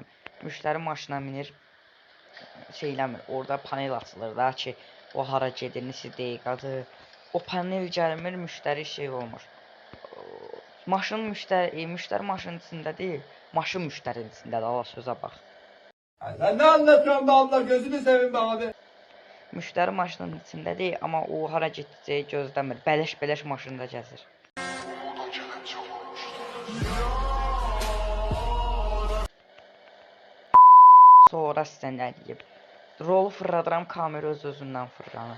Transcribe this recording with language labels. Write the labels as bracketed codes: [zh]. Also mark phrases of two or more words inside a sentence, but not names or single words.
[az] Müştəri maşına minir, şeyləmir. Orada panel açılır da ki, o hara gedir, neçə dəqiqədir. O panel gəlmir, müştəri şey olmur. Maşın müştəri maşının içində deyil, maşın müştərinin içindədir. Allah sözə bax. [tr] Sen ne anlatıyorsun be abla, gözünü seveyim be abi. [az] Müştəri maşının içində deyil, amma o hara getdiyini gözləmir. Bələş-bələş maşında gəzir. Sonra sizə nə deyib? Rolu fırladıram, kamera öz-özündən fırlanır.